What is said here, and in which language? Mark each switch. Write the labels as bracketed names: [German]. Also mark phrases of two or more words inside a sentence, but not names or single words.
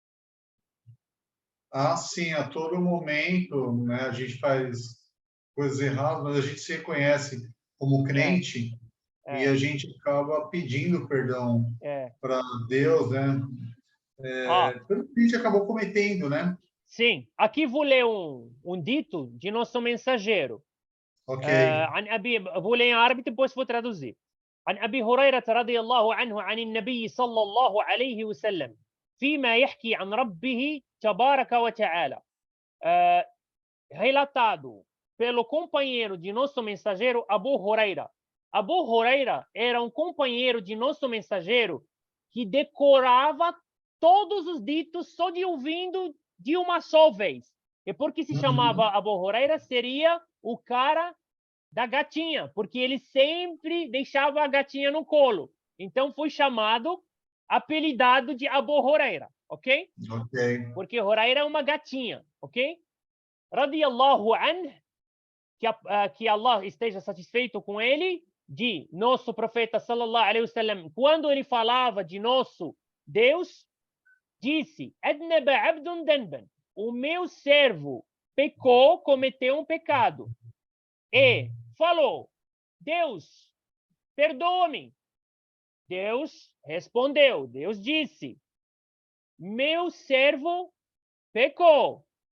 [Portuguese] Sim, a todo momento, né, a gente faz coisas erradas, mas a gente se reconhece como crente e a gente acaba pedindo perdão para Deus, né? Pelo que a gente acabou cometendo, né? Sim. Aqui vou ler um dito de nosso mensageiro. Ok. [Arabic] عن أبي [Portuguese] vou ler em árabe depois vou traduzir. [Arabic] عن أبي هريرة رضي الله عنه عن النبي صلى الله عليه وسلم فيما يحكي عن ربه تبارك وتعالى. [Portuguese] Relatado pelo companheiro de nosso mensageiro Abu Huraira. Abu Huraira era um companheiro de nosso mensageiro que decorava todos os ditos só de ouvindo de uma só vez. E por que se chamava Abu Huraira? Seria o cara da gatinha, porque ele sempre deixava a gatinha no colo. Então foi chamado, apelidado de Abu Huraira, ok? Ok. Porque Huraira é uma gatinha, [Arabic] ok? رضي الله عنه, [Portuguese] que Allah esteja satisfeito com ele, de nosso profeta [Arabic] صلى الله عليه وسلم, [Portuguese] quando ele falava de nosso Deus, disse: [Arabic] "أذنب عبد ذنبا", [Portuguese] o meu servo pecou, cometeu um pecado. E falou: "Deus, perdoa-me". Deus respondeu, Deus disse: "Meu servo pecou".